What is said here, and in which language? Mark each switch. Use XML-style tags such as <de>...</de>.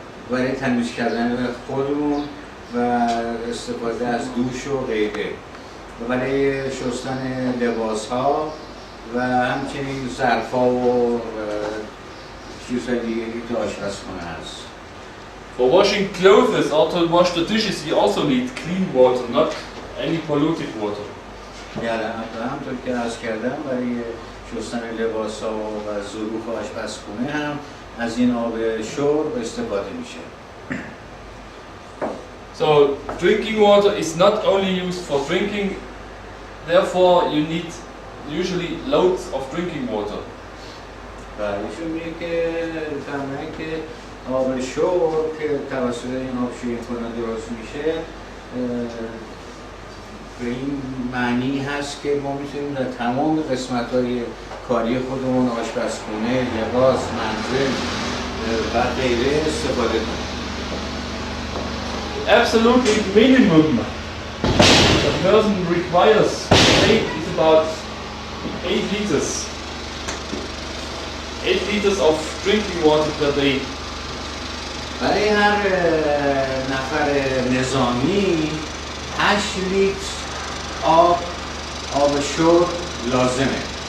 <fa>برای تمیز کردن خودمون و استفاده از دوش و غیره. برای شستن لباس ها و همچنین ظرف ها و چیزهای دیگه که آشپزخونه هست.</fa> <en>For washing clothes or to wash the dishes, you also need clean water, not any polluted water.</en> <fa>همطور که عرض کردم برای شستن لباس ها و ظروف آشپزخونه هم از این آب شرب استفاده میشه.</fa> <en>So drinking water is not only used for drinking, therefore you need usually loads of drinking water.</en> <fa>ایشون میگه که فرمایند که آب شرب که توسط این آبشویی‌کننده درست میشه به این معنی هست که ما میتونیم در تمام قسمت‌های کاری خودمون آشپزخونه، لباس، منزل و غیره استفاده کنیم.</fa> <en>Absolutely minimum a person requires is about 8 liters. 8 liters of drinking water per day.</en> <fa>برای هر نفر نظامی 8 لیتر آب شرب لازمه.</fa>